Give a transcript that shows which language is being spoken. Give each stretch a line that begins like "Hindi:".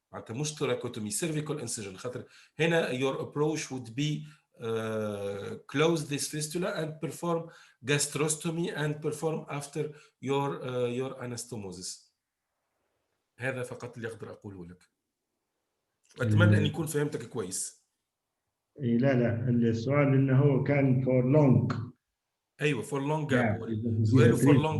Arabic: مش
English: thoracotomy, cervical incision.
Arabic: خاطر هنا
English: your approach would be close this fistula and perform gastrostomy and perform after your anastomosis.
Arabic: هذا فقط اللي أقدر أقوله لك. أتمنى أن يكون فهمتك كويس. لا السؤال إنه هو كان
English: for long
Arabic: ايوه
English: for long gap. esophageal
Arabic: سؤاله
English: for long